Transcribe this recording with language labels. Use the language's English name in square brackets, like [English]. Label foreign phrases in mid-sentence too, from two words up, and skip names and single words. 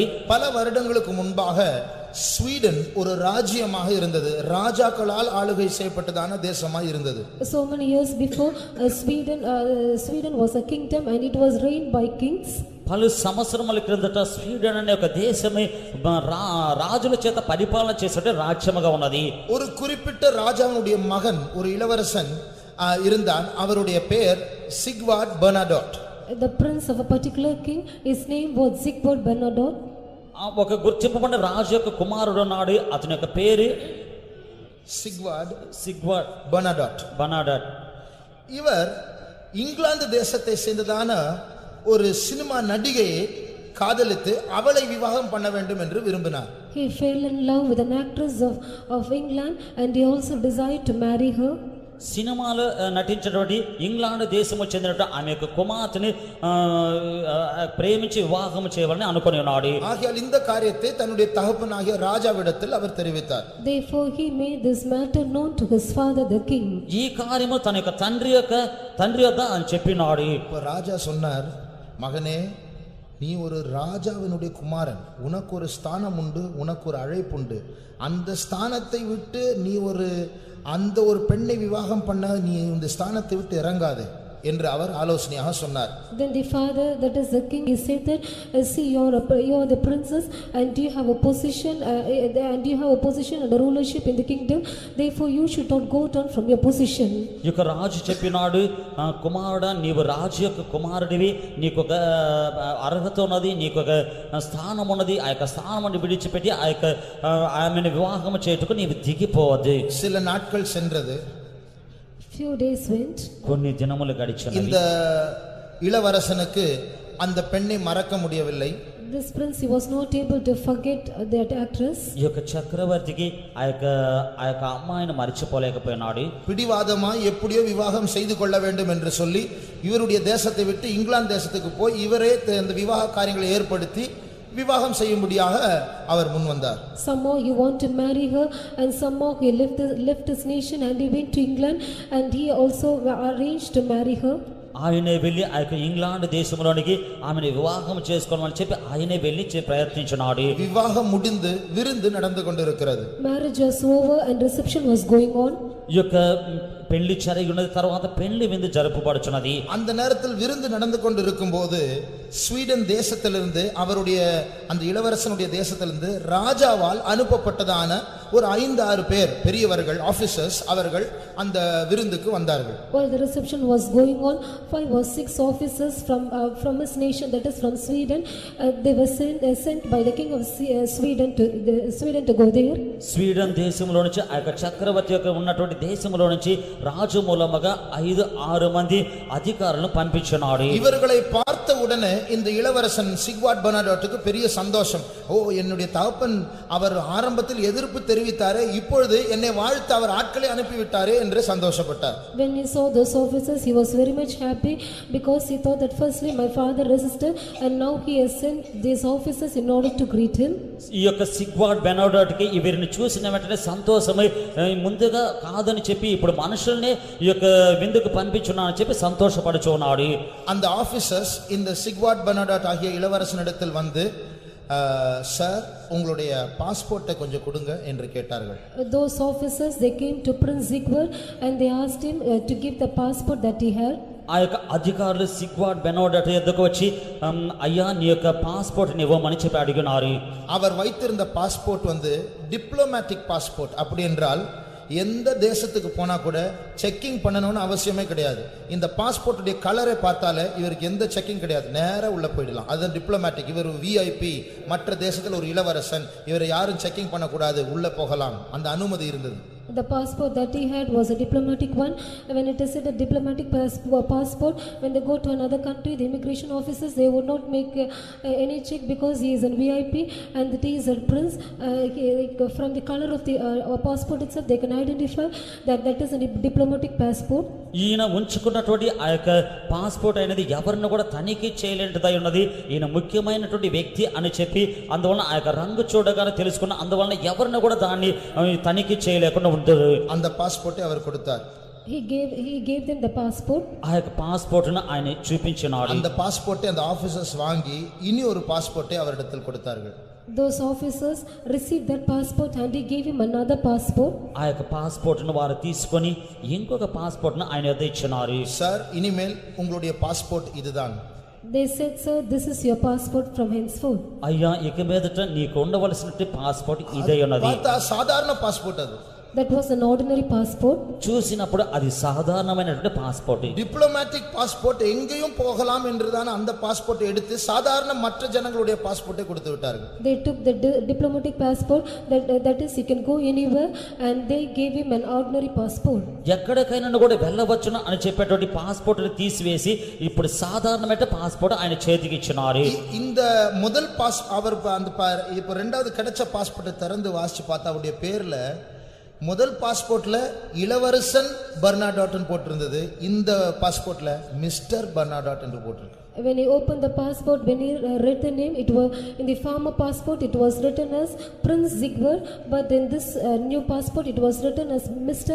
[Tamil] பல வருடங்களுக்கு முன்பாக ஸ்வீடன் ஒரு ராஜ்யமாக இருந்தது, ராஜாக்களால் ஆளுகை செய்யப்பட்டதான தேசமாக இருந்தது. [English] So many years before, Sweden was a kingdom, and it was reigned by kings. [Telugu] పలు సంవత్సరముల క్రిందట స్వీడన్ అనే ఒక దేశమే రాజుల చేత పరిపాలన చేసే రాజ్యముగా ఉన్నది. [Tamil] ஒரு குறிப்பிட்ட ராஜாவுடைய மகன், ஒரு இளவரசன் இருந்தான். அவருடைய பெயர் சிக்வார்ட் பெர்னாடோட். [English] The prince of a particular king, his name was Sigbert Bernadotte. [Telugu] ఒక గుర్తింపబడిన రాజు యొక్క కుమారుడు ఉన్నాడు, అతని యొక్క పేరు சிக்வார்ட் பெர்னாடோட். [Tamil] இவர் இங்கிலாந்து தேசத்தை சேர்ந்ததான ஒரு சினிமா நடிகையை காதலித்து அவளை விவாகம் பண்ண வேண்டும் என்று விரும்பினார். [English] He fell in love with an actress of England and he also desired to marry her. [Telugu] సినిమాలో నటించినటువంటి ఇంగ్లాండ్ దేశము చెందినటువంటి ఆమె యొక్క కుమార్తెని ప్రేమించి వివాహం చేయాలని అనుకుని ఉన్నాడు. [Tamil] ஆகையால் இந்த காரியத்தை தன்னுடைய தகப்பனாகிய ராஜாவிடத்தில் அவர் தெரிவித்தார். [English] Therefore he made this matter known to his father the king. [Telugu] ఈ కార్యము తన యొక్క తండ్రి వద్ద అని చెప్పినాడు. [Tamil] ராஜா சொன்னார், மகனே, நீ ஒரு ராஜாவினுடைய குமாரன், உனக்கு ஒரு ஸ்தானம் உண்டு, உனக்கு ஒரு அழைப்பு உண்டு. அந்த ஸ்தானத்தை விட்டு நீ அந்த ஒரு பெண்ணை விவாகம் பண்ண நீ இந்த ஸ்தானத்தை விட்டு இறங்காதே என்று அவர் ஆலோசனையாக சொன்னார். [English] Then the father, that is the king, he said that see, you are the princess and you have a position and a rulership in the kingdom, therefore you should not go down from your position. [Telugu] ఈ యొక్క రాజు చెప్పినాడు, కుమారుడా, నీవు రాజు యొక్క కుమారుడివి, నీకు ఒక అర్హత ఉన్నది, నీకు ఒక స్థానం ఉన్నది. ఆ యొక్క స్థానాన్ని విడిచిపెట్టి ఆ యొక్క ఆమెను వివాహం చేయుటకు నీవు దిగిపోవద్దు. [Tamil] சில நாட்கள் சென்றது. [English] Few days went. [Telugu] కొన్ని దినములు గడిచినవి. [Tamil] இந்த இளவரசனுக்கு அந்த பெண்ணை மறக்க முடியவில்லை. [English] This prince, he was not able to forget that actress. [Telugu] ఈ యొక్క చక్రవర్తికి ఆ యొక్క అమ్మాయిని మర్చిపోలేకపోయినాడు. [Tamil] பிடிவாதமாய் எப்படியோ விவாகம் செய்து கொள்ள வேண்டும் என்று சொல்லி இவருடைய தேசத்தை விட்டு இங்கிலாந்து தேசத்துக்கு போய் இவரே அந்த விவாக காரியங்களை ஏற்படுத்தி விவாகம் செய்யும்படியாக அவர் முன் வந்தார். [English] Somehow he wanted to marry her and somehow he left his nation and he went to England and he also arranged to marry her. [Telugu] ఆయనే వెళ్ళి ఆ యొక్క ఇంగ్లాండ్ దేశంలోనికి ఆమెను వివాహం చేసుకోవాలని చెప్పి ఆయనే వెళ్ళి ప్రయత్నించినాడు. [Tamil] వివాహం முடிந்து విருந்து நடந்து கொண்டிருக்கிறது. [English] Marriage was over and reception was going on. [Telugu] ఈ యొక్క పెళ్లి జరిగినది, తర్వాత పెళ్లి విందు జరుపుబడుచున్నది. [Tamil] அந்த நேரத்தில் விருந்து நடந்து கொண்டிருக்கும் போது ஸ்வீடன் தேசத்திலிருந்து அவருடைய அந்த இளவரசனுடைய தேசத்திலிருந்து ராஜாவால் அனுப்பப்பட்டதான ஒரு 5-6 பேர் பெரியவர்கள் ஆபீசர்ஸ் அவர்கள் அந்த விருந்துக்கு வந்தார்கள். [English] While the reception was going on, 5 or 6 officers from his nation, that is from Sweden, they were sent by the king of Sweden to go there. [Telugu] స్వీడన్ దేశంలో నుంచి ఆ యొక్క చక్రవర్తి యొక్క ఉన్నటువంటి దేశంలో నుంచి రాజు మూలముగా 5-6 మంది అధికారులను పంపించినాడు. [Tamil] இவர்களை பார்த்த உடனே இந்த இளவரசன் சிக்வார்ட் பெர்னாடோட்டுக்கு பெரிய சந்தோஷம். ஓ, என்னுடைய தகப்பன் அவர் ஆரம்பத்தில் எதிர்ப்பு தெரிவித்தாரே, இப்பொழுது என்னை வாழ்த்து அவர் ஆட்களை அனுப்பிவிட்டாரே என்று சந்தோஷப்பட்டார். [English] When he saw those officers, he was very much happy because he thought that firstly my father resisted and now he has sent these officers in order to greet him. [Telugu] ఈ యొక్క సిగ్వార్డ్ బెర్నాడోట్కి వీరిని చూసిన వెంటనే సంతోషమై ముందుగా కాదని చెప్పి ఇప్పుడు మనుషుల్ని ఈ యొక్క విందుకు పంపించున్నానని చెప్పి సంతోషపడుచున్నాడు. [Tamil] அந்த ஆபீசர்ஸ் இந்த சிக்வார்ட் பெர்னாடோட் ஆகிய இளவரசனிடத்தில் வந்து, சார், உங்களுடைய பாஸ்போர்ட்டை கொஞ்சம் கொடுங்க என்று கேட்டார்கள். [English] Those officers, they came to Prince Sigbert and they asked him to give the passport that he had. [Telugu] ఆ యొక్క అధికారులు సిగ్వార్డ్ బెర్నాడోట్ ఎద్దకు వచ్చి, అయ్యా, నీ యొక్క పాస్పోర్ట్ ఇవ్వమని చెప్పి అడిగినారు. [Tamil] அவர் வைத்திருந்த பாஸ்போர்ட் [English] diplomatic passport. [Tamil] அப்படி என்றால் எந்த தேசத்துக்கு போனா கூட செக்கிங் பண்ணணும்னு அவசியமே கிடையாது. இந்த பாஸ்போர்ட்டுடைய கலரை பார்த்தாலே இவருக்கு எந்த செக்கிங் கிடையாது, நேரா உள்ள போயிடலாம். அது டிப்ளோமேட்டிக். இவர் விஐபி, மற்ற தேசத்தில் ஒரு இளவரசன், இவரை யாரும் செக்கிங் பண்ணக்கூடாது, உள்ள போகலாம், அந்த அனுமதி இருந்தது. [English] The passport that he had was a diplomatic one. When it is a diplomatic passport, when they go to another country, the immigration officers, they would not make any check because he is a VIP and that he is a prince. From the color of the passport itself, they can identify that is a diplomatic passport. [Telugu] ఈయన ఉంచుకున్నటువంటి ఆ యొక్క పాస్పోర్ట్ అనేది ఎవరిని కూడా తనిఖీ చేయలేనిదై ఉన్నది. ఈయన ముఖ్యమైనటువంటి వ్యక్తి అని చెప్పి అందువలన ఆ యొక్క రంగు చూడగానే తెలుసుకున్న, అందువలన ఎవరిని కూడా దాన్ని తనిఖీ చేయలేకుండా ఉంటుంది. [Tamil] அந்த பாஸ்போர்ட்டை அவர் கொடுத்தார். [English] He gave them the passport. [Telugu] ఆ యొక్క పాస్పోర్ట్ను ఆయన చూపించినాడు. [Tamil] அந்த பாஸ்போர்ட்டை அந்த ஆபீசர்ஸ் வாங்கி இனி ஒரு பாஸ்போர்ட்டை அவரிடத்தில் கொடுத்தார்கள். [English] Those officers received that passport and he gave him another passport. [Telugu] ఆ యొక్క పాస్పోర్ట్ను వారు తీసుకొని ఇంకొక పాస్పోర్ట్ను ఆయన వద్ద ఇచ్చినారు. [Tamil] సార్, ఇనిమేల్ உங்களுடைய பாஸ்போர்ட் இதுதான். [English] They said, sir, this is your passport from henceforth. [Telugu] అయ్యా, ఇక మీదట నీకు ఉండవలసిన పాస్పోర్ట్ ఇదే ఉన్నది. [Tamil] பார்த்தா சாதாரண பாஸ்போர்ட் அது. [English] That was an ordinary passport. [Telugu] చూసినప్పుడు అది సాధారణమైనటువంటి పాస్పోర్ట్. [English] diplomatic passport [Tamil] எங்கேயும் போகலாம் என்றுதான் அந்த பாஸ்போர்ட் எடுத்து சாதாரண மற்ற ஜனங்களுடைய பாஸ்போர்ட்டை கொடுத்து விட்டார்கள். [English] They took the diplomatic passport, that is, he can go anywhere, and they gave him an ordinary passport. [Telugu] ఎక్కడికైనా కూడా వెళ్ళవచ్చును అని చెప్పేటువంటి పాస్పోర్ట్ని తీసివేసి ఇప్పుడు సాధారణమైన పాస్పోర్ట్ ఆయన చేతికి ఇచ్చినారు. [Tamil] இந்த முதல் பாஸ் அவர் அந்த இப்போ ரெண்டாவது கிடைச்ச பாஸ்போர்ட்டை திறந்து வாசிச்சு பார்த்தா அவருடைய பேர்ல முதல் பாஸ்போர்ட்ல இளவரசன் பர்னாடாட் போட்டிருந்தது. இந்த பாஸ்போர்ட்ல மிஸ்டர் பர்னாடாட் என்று போட்டிருக்கு. [English] When he opened the passport, when he read the name, it was in the former passport it was written as Prince Zigward, but in this new passport it was written as Mr.